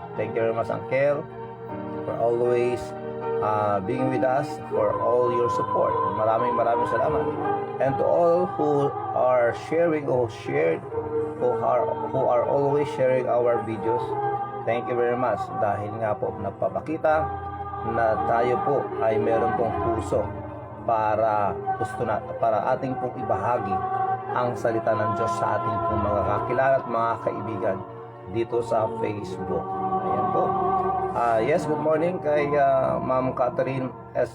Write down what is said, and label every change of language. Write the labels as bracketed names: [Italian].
[English] Thank you very much, Uncle, for always being with us, for all your support. [Filipino] Maraming salamat. [English] And to all who are sharing or shared, who are always sharing our videos, thank you very much. [Filipino] Dahil nga po nagpapakita na tayo po ay meron pong puso para ating pong ibahagi ang salita ng Diyos sa ating pong mga kakilala at mga kaibigan dito sa Facebook. Ayan po. [English] Yes, good morning kay Ma'am Catherine S.